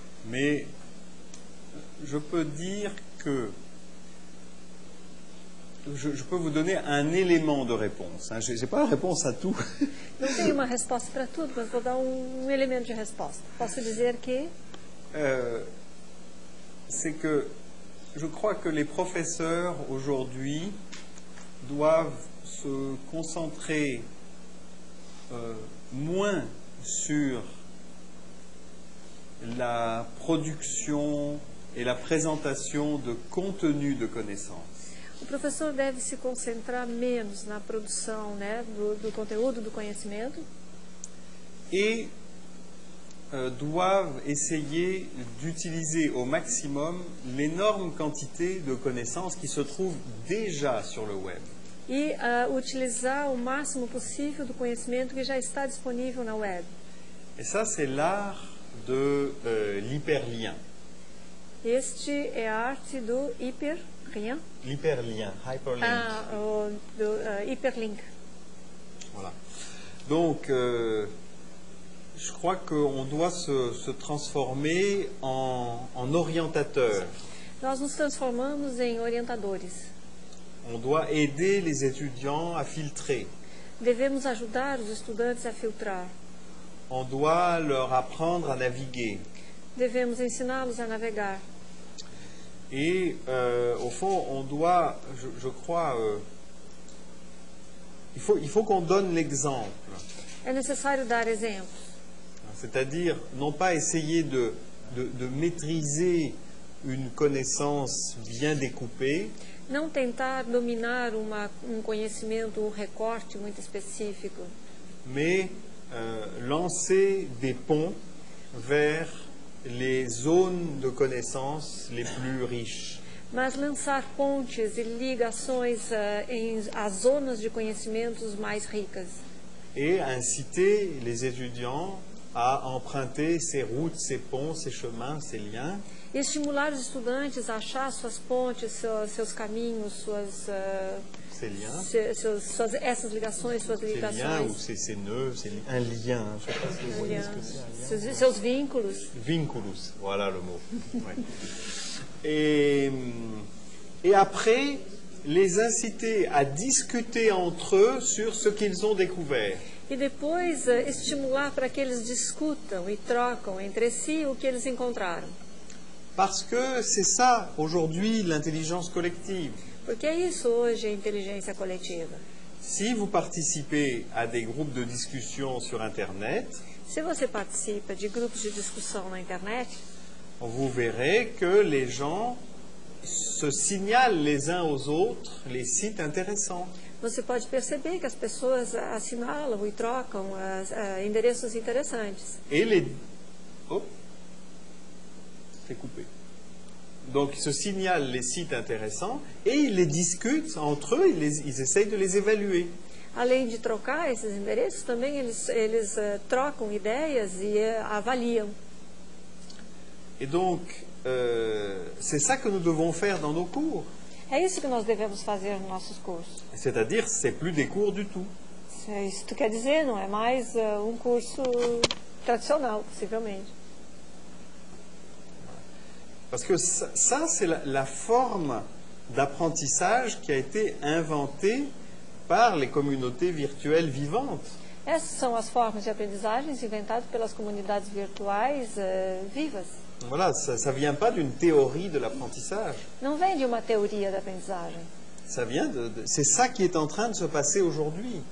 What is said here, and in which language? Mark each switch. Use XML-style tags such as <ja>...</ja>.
<fr>Mais je peux dire que je peux vous donner un élément de réponse. Je n'ai pas la réponse à tout.</fr> <pt>Não tenho uma resposta para tudo, mas vou dar elemento de resposta. Posso dizer que</pt> <fr>c'est que je crois que les professeurs aujourd'hui doivent se concentrer moins sur la production et la présentation de contenu de connaissances.</fr> <pt>O professor deve se concentrar menos na produção, né, do conteúdo, do conhecimento.</pt> <fr>Et doivent essayer d'utiliser au maximum l'énorme quantité de connaissances qui se trouvent déjà sur le web.</fr> <pt>E utilizar o máximo possível do conhecimento que já está disponível na web.</pt> <fr>Et ça, c'est l'art de l'hyperlien.</fr> <pt>Este é a arte do hyperlien.</pt> <fr>L'hyperlien, hyperlink.</fr> <en>Hyperlink.</en> <fr>Voilà. Donc, je crois qu'on doit se transformer en orientateur.</fr> <pt>Nós nos transformamos em orientadores.</pt> <fr>On doit aider les étudiants à filtrer.</fr> <pt>Devemos ajudar os estudantes a filtrar.</pt> <fr>On doit leur apprendre à naviguer.</fr> <pt>Devemos ensiná-los a navegar.</pt> <fr>Et au fond, on doit, je crois, il faut qu'on donne l'exemple.</fr> <pt>É necessário dar exemplos.</pt> <fr>C'est-à-dire, non pas essayer de maîtriser une connaissance bien découpée,</fr> <pt>Não tentar dominar conhecimento, recorte muito específico,</pt> <fr>mais lancer des ponts vers les zones de connaissances les plus riches.</fr> <pt>mas lançar pontes e ligações às zonas de conhecimentos mais ricas.</pt> <fr>Et inciter les étudiants à emprunter ces routes, ces ponts, ces chemins, ces liens.</fr> <pt>E estimular os estudantes a achar suas pontes, seus caminhos,</pt> <fr>Ces liens.</fr> <pt>Essas ligações, suas</pt> <fr>Ces liens ou</fr> <pt>ligações,</pt> <fr>ces nœuds, un lien. Je ne sais pas si vous voyez ce que c'est.</fr> <pt>seus vínculos.</pt> <fr>Vinculus, voilà le mot. Ouais. Et après, les inciter à discuter entre eux sur ce qu'ils ont découvert.</fr> <pt>E depois estimular para que eles discutam e trocam entre si o que eles encontraram.</pt> <fr>Parce que c'est ça, aujourd'hui, l'intelligence collective.</fr> <pt>Porque é isso hoje a inteligência coletiva.</pt> <fr>Si vous participez à des groupes de discussion sur Internet,</fr> <pt>Se você participa de grupos de discussão na internet,</pt> <fr>vous verrez que les gens se signalent les uns aux autres les sites intéressants.</fr> <pt>você pode perceber que as pessoas assinalam e trocam endereços interessantes.</pt> <fr>Et les... Oh, c'est coupé. Donc, ils se signalent les sites intéressants et ils les discutent entre eux, ils essayent de les évaluer.</fr> <pt>Além de trocar esses endereços, também eles trocam ideias e avaliam.</pt> <fr>Et donc, c'est ça que nous devons faire dans nos cours.</fr> <pt>É isso que nós devemos fazer nos nossos cursos.</pt> <fr>C'est-à-dire, c'est plus des cours du tout.</fr> <pt>Isso quer dizer, não é mais um curso tradicional, possivelmente.</pt> <fr>Parce que ça c'est la forme d'apprentissage qui a été inventée par les communautés virtuelles vivantes.</fr> <pt>Essas são as formas de aprendizagens inventadas pelas comunidades virtuais vivas.</pt> <fr>Voilà, ça vient pas d'une théorie de l'apprentissage.</fr> <pt>Não vem de uma teoria da aprendizagem.</pt> <fr>Ça vient c'est ça qui est en train de se passer aujourd'hui.</fr>